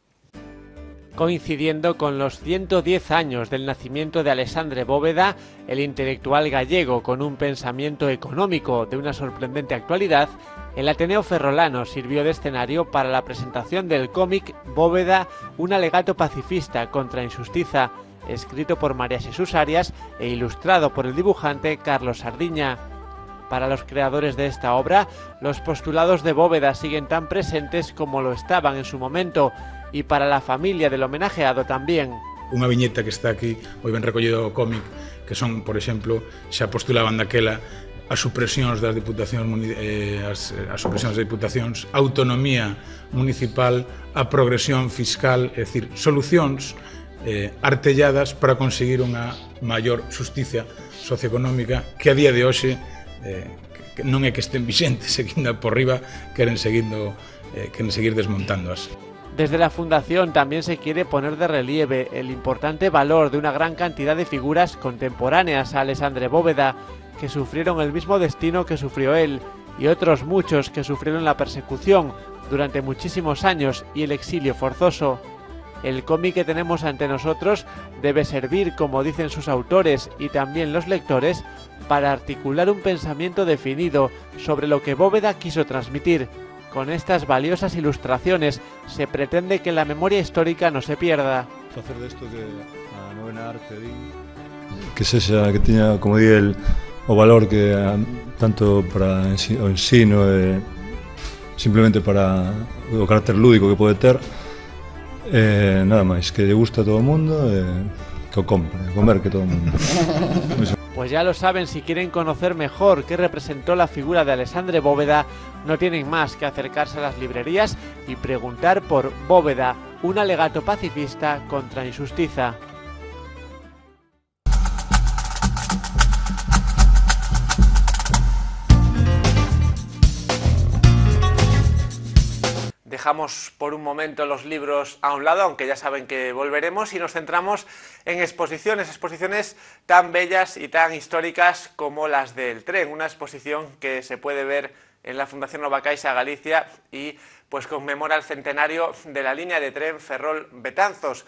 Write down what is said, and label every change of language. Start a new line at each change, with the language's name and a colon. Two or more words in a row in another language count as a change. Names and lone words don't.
Spanish: Coincidiendo con los 110 años del nacimiento de Alexandre Bóveda, el intelectual gallego con un pensamiento económico de una sorprendente actualidad, el Ateneo Ferrolano sirvió de escenario para la presentación del cómic Bóveda, un alegato pacifista contra injusticia, escrito por María Jesús Arias e ilustrado por el dibujante Carlos Sardiña. Para los creadores de esta obra, los postulados de Bóveda siguen tan presentes como lo estaban en su momento, y para la familia del homenajeado tamén.
Galician: Unha viñeta que está aquí, moi ben recollido o cómic, que son, por exemplo, xa postulaban daquela as supresións das diputacións, as supresións das diputacións, autonomía municipal, a progresión fiscal, é dicir, solucións artelladas para conseguir unha maior xusticia socioeconómica que a día de hoxe non é que estén vixentes, e que ainda por riba queren seguir desmontándoas.
Spanish: Desde la Fundación también se quiere poner de relieve el importante valor de una gran cantidad de figuras contemporáneas a Alexandre Bóveda, que sufrieron el mismo destino que sufrió él, y otros muchos que sufrieron la persecución durante muchísimos años y el exilio forzoso. El cómic que tenemos ante nosotros debe servir, como dicen sus autores y también los lectores, para articular un pensamiento definido sobre lo que Bóveda quiso transmitir. Con estas valiosas ilustraciones se pretende que la memoria histórica no se pierda.
Galician: Facer desto de a novena arte que sexa, que teña, como di el, o valor que tanto para o ensino e simplemente para o carácter lúdico que pode ter, nada máis, que lle gusta a todo o mundo e que o compre, comer que todo o mundo.
Spanish: Pues ya lo saben, si quieren conocer mejor qué representó la figura de Alexandre Bóveda, no tienen más que acercarse a las librerías y preguntar por Bóveda, un alegato pacifista contra injusticia. Dejamos por un momento los libros a un lado, aunque ya saben que volveremos, y nos centramos en exposiciones tan bellas y tan históricas como las del tren, una exposición que se puede ver en la Fundación Nova Caixa Galicia y pues conmemora el centenario de la línea de tren Ferrol-Betanzos.